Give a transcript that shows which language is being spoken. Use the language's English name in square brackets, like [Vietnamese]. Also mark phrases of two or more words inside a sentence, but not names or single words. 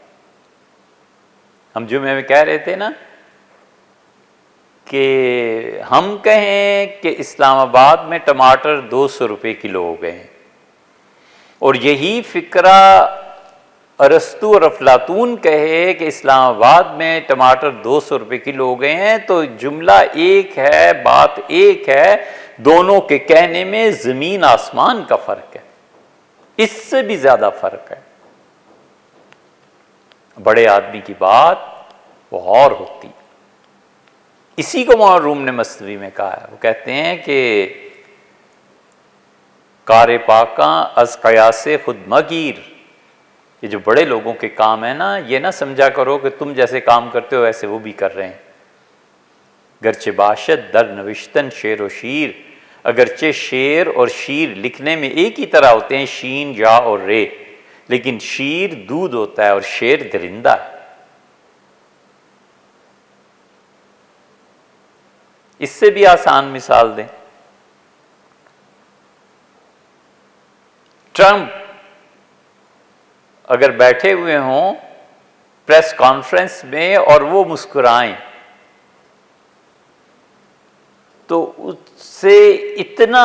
[Urdu] ہم جمعے میں کہہ رہے تھے نا کہ ہم کہیں کہ اسلام آباد میں ٹماٹر 200 روپے کلو ہو گئے ہیں، اور یہی فکرہ ارسطو اور افلاطون کہے کہ اسلام آباد میں ٹماٹر 200 روپے کلو ہو گئے ہیں تو جملہ ایک ہے، بات ایک ہے، دونوں کے کہنے میں زمین آسمان کا فرق ہے، اس سے بھی زیادہ فرق ہے۔ بڑے آدمی کی بات وہ اور ہوتی، اسی کو مولانا روم نے مثنوی میں کہا ہے۔ وہ کہتے ہیں کہ [Persian] کار پاکاں از قیاس خود مگیر، [Urdu] یہ جو بڑے لوگوں کے کام ہے نا، یہ نہ سمجھا کرو کہ تم جیسے کام کرتے ہو ویسے وہ بھی کر رہے ہیں۔ [Persian] گرچہ باشد در نوشتن شعر و شیر، [Urdu] اگرچہ شعر اور شیر لکھنے میں ایک ہی طرح ہوتے ہیں، شین، یا اور رے، لیکن شیر دودھ ہوتا ہے اور شعر درندہ ہے۔ اس سے بھی آسان مثال دیں، ٹرمپ اگر بیٹھے ہوئے ہوں [English] press conference [Urdu] میں اور وہ مسکرائیں تو اس سے اتنا